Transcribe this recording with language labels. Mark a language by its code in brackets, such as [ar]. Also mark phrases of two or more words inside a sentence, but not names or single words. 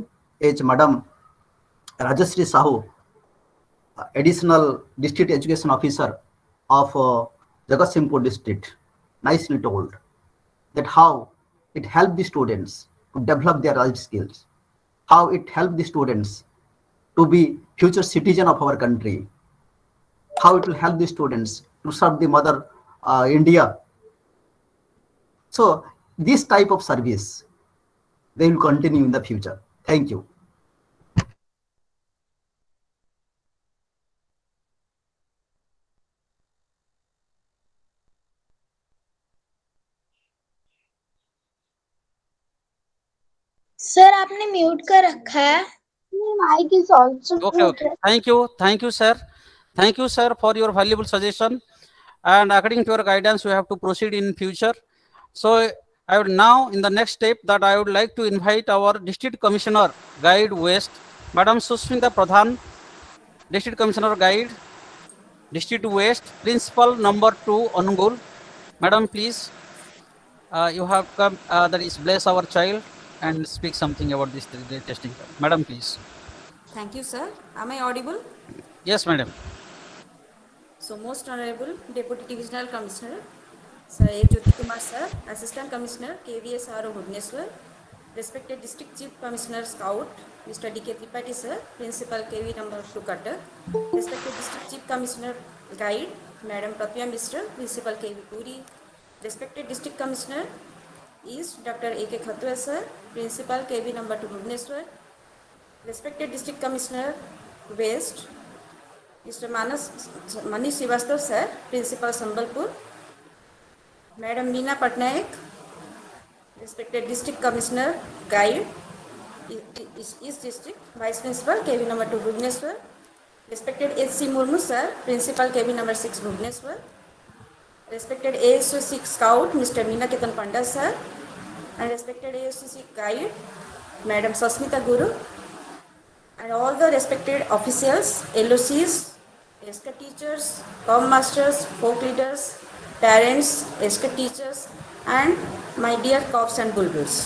[en] As Madam Rajashree Sahu, Additional District Education Officer of Jagatsinghpur District, nicely told that how it helped the students to develop their life skills, how it helped the students to be future citizen of our country, how it will help the students to serve the mother India. So this type of service, they will continue in the future. Thank you. [hi] सर आपने म्यूट कर रखा है. [en] Mic is also Okay. Thank you, sir. Thank you, sir, for your valuable suggestion. And according to your guidance, we have to proceed in future. So I would now, in the next step, that I would like to invite our District Commissioner, Guide West, Madam Susmita Pradhan, District Commissioner Guide, District West, Principal number 2, Angul. Madam, please, you have come, that is bless our child and speak something about this testing. Madam, please. Thank you, sir. Am I audible? Yes, madam. So, most honorable Deputy Divisional Commissioner, Sir A. Jyoti Kumar sir, Assistant Commissioner, KVSRO Bhubaneswar, respected District Chief Commissioner Scout, Mr. D.K. Tripathi sir, Principal KV number 2 Cutter, respected District Chief Commissioner Guide, Madam Pratya Mr., Principal KV Puri, respected District Commissioner East, Dr. A.K. Khatwa sir, Principal KV number 2 Bhubaneswar, respected District Commissioner West, Mr. Manish Srivastava sir, Principal Sambalpur, Madam Meena Patnaik, respected District Commissioner Guide, East District, Vice Principal KV number 2 Bhubaneswar, respected H.C. Murmu sir, Principal KV number 6 Bhubaneswar, respected ASOC Scout Mr. Meena Ketan Panda sir, and respected ASOC Guide Madam Sasmita Guru, and all the respected officials, LOCs, ESCA teachers, com masters, folk leaders, parents, ESCA teachers, and my dear cops and bulbuls.